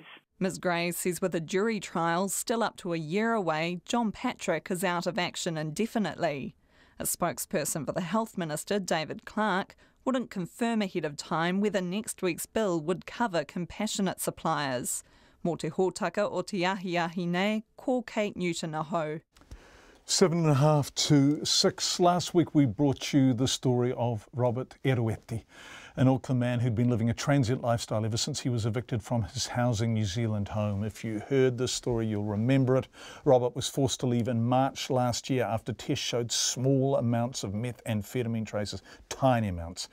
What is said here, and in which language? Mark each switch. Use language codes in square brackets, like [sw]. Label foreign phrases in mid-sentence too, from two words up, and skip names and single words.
[en] Ms Gray says with a jury trial still up to a year away, John Patrick is out of action indefinitely. A spokesperson for the Health Minister, David Clark, wouldn't confirm ahead of time whether next week's bill would cover compassionate suppliers. [mi] Mō te hōtaka o te ahi nei, ko Kate Newton aho. [en] 7.5 to 6. Last week we brought you the story of Robert Erueti, an Auckland man who'd been living a transient lifestyle ever since he was evicted from his Housing New Zealand home. If you heard this story, you'll remember it. Robert was forced to leave in March last year after tests showed small amounts of methamphetamine traces, tiny amounts.